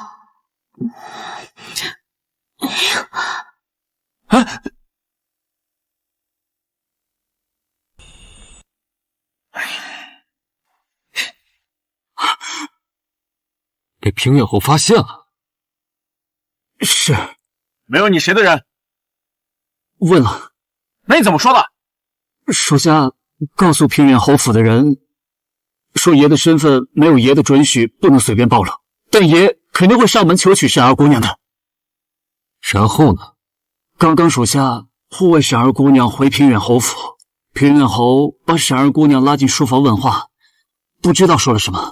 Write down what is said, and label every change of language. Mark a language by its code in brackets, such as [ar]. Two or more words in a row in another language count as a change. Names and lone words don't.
[zh] 被平远侯發現了。是。沒有你誰的人？問了。那你怎麼說的？屬下告訴平遠侯府的人，說爺的身份沒有爺的准許，不能隨便暴露，但爺肯定會上門求娶沈二姑娘的。然後呢？剛剛屬下護衛沈二姑娘回平遠侯府，平遠侯把沈二姑娘拉進書房問話，不知道說了什麼。